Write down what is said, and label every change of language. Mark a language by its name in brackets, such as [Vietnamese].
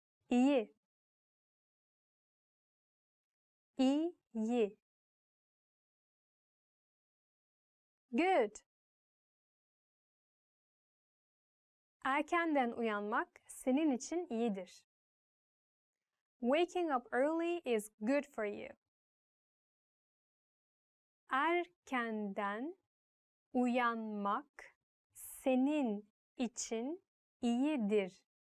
[Turkish] İyi. İyi. [English] Good. [Turkish] Erkenden uyanmak senin için iyidir. [English] Waking up early is good for you. [Turkish] Erkenden uyanmak senin için iyidir.